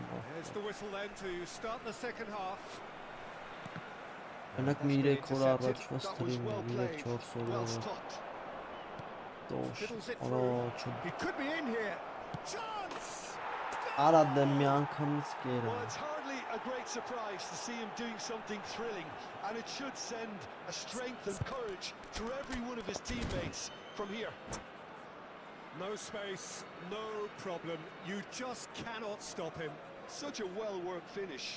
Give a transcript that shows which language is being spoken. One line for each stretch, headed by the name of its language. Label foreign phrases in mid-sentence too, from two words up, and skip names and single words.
English: There's the whistle then to start the second half.
Armenian: Մենակ մի 3 օր առաջվա
English: That was
Armenian: ստրիմը,
English: well
Armenian: 3-4
English: played,
Armenian: օր
English: well
Armenian: առաջ,
English: stopped. Fiddles it
Armenian: առաջ,
English: He could be in here. Chance!
Armenian: արա դեմ մի անգամից կերը,
English: Well, it's hardly a great surprise to see him doing something thrilling, and it should send a strength and courage through every one of his teammates from here. No space, no problem. You just cannot stop him. Such a well-worked finish.